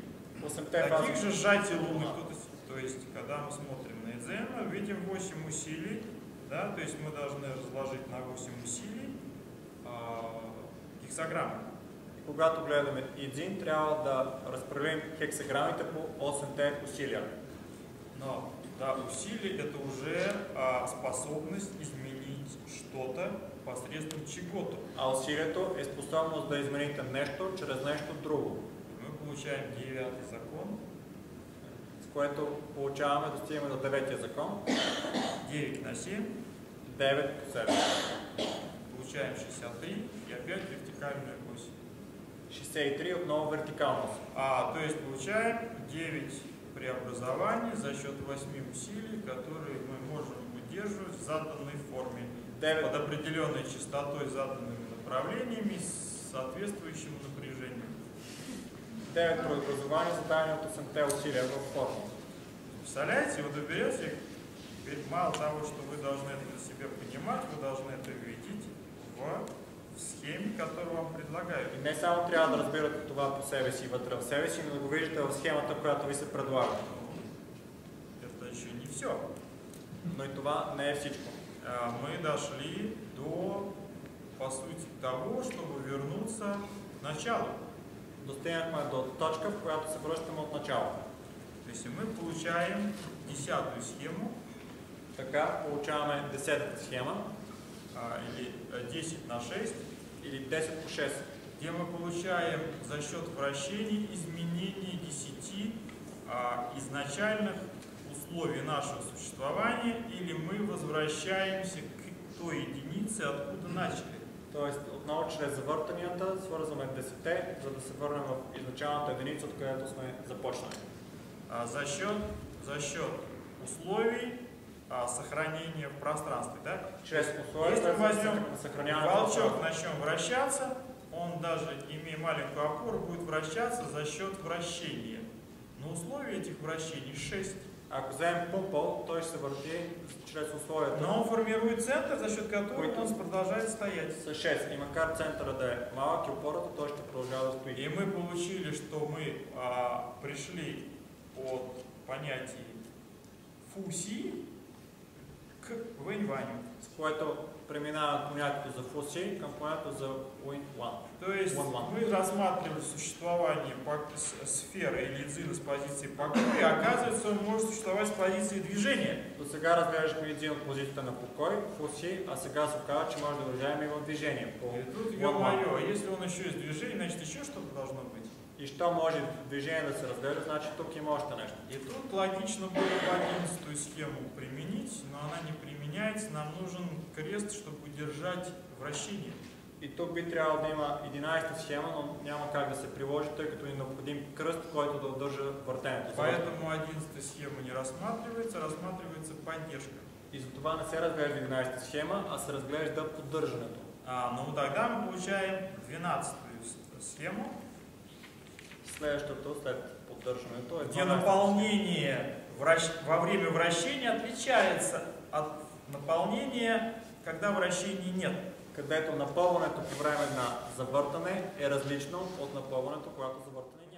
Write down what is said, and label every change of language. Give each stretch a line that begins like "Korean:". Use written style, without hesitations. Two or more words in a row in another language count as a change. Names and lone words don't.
Russian: 8 Таких же сжатий Луны. То есть, когда мы смотрим на Эдзена, видим 8 усилий. Да? То есть мы должны разложить на 8 усилий гексограммы.
Bulgarian: Когато гледаме Идзин, трябва да разпределим хексаграмите по 8-те усилия. Но да, усилие –
Russian: это уже способность изменить что-то посредством чего-то.
Bulgarian: А усилието е способност да измените нещо чрез нещо друго.
Russian: Мы получаем 9-й закон.
Bulgarian: С което получаваме, достигаме до 9-тия закон.
Russian: 9 на 7.
Bulgarian: 9 по 7.
Russian: Получаем 63 и опять вертикальная ось.
Bulgarian: 63 отново вертикална ось.
Russian: То есть получаем 9 преобразований за счет 8 усилий, которые мы можем удерживать в заданной форме, под определенной частотой, заданными направлениями, с соответствующим напряжением.
Bulgarian: 9 преобразования, зададени от 8-те усилия в форму.
Russian: Представляете, вот вы берете, мало того, что вы должны это для себя понимать, вы должны это видеть в схеме, которую вам предлагают.
Bulgarian: И не само трябва да разбирате това по себе си, вътре в себе си, но да го виждате в схемата, която ви се предлага.
Russian: Это еще не все.
Bulgarian: Но и това не е всичко.
Russian: Мы дошли до, по сути, того, чтобы вернуться к началу.
Bulgarian: Достигнахме до точка, в която се връщаме от началото.
Russian: То есть мы получаем 10-ю схему.
Bulgarian: Така получаваме 10-та схема.
Russian: Или 10 на 6.
Bulgarian: Или 10 по 6.
Russian: Где мы получаем за счет вращений изменение 10 изначальных условий нашего существования, или мы возвращаемся к той единице, откуда начали.
Bulgarian: Тоест, отново чрез завъртанията свързваме 10-те, за да се върнем в изначалната единица, от където сме започнали.
Russian: За счет условий сохранения в пространстве. Да?
Bulgarian: Чрез условия,
Russian: если мы возьмем
Bulgarian: сохраняваме
Russian: волчок, начнем вращаться, он даже, имея маленькую опору, будет вращаться за счет вращения. Но условия этих вращений 6.
Bulgarian: Ако вземем пумпъл, той ще се върти чрез условията.
Russian: Но он формирует центр, за счет которого он продолжает стоять.
Bulgarian: С 6. И макар центъра да е малък и опората, той ще продължава да стои.
Russian: И мы получили, что мы пришли от понятия фусии к вэнь-ваню.
Bulgarian: С което преминава понятието за фуси към понятието за уин-ван.
Russian: То есть мы рассматривали существование сферы или Идзина с позиции покоя, и оказывается, он может существовать с позиции движения.
Bulgarian: До сега разглеждахме Идзин от позицията на покой, фуси, а сега се оказва, че може да разгледаме и в движение.
Russian: И тут, ё-моё, если он еще есть движение, значит еще что-то должно быть.
Bulgarian: И що може движение да се разгледа, значит тук има още нещо.
Russian: И тут логично было бы 11-ю схему применить, но она не применяется, нам нужен крест, чтобы удержать вращение.
Bulgarian: И тук би трябвало да има 11-та схема, но няма как да се приложи, тъй като е необходим кръст, който да удържа въртенето.
Russian: Поэтому 11-та схема не рассматривается, рассматривается поддержка.
Bulgarian: И затова не се разглежда 11-та схема, а се разглежда поддържането.
Russian: Но тогда мы получаем 12-ю схему,
Bulgarian: следващото след поддържането е
Russian: где наполнение во время вращения отличается от наполнения, когда вращения нет.
Bulgarian: Където напълването по време на завъртане е различно от напълването, когато завъртане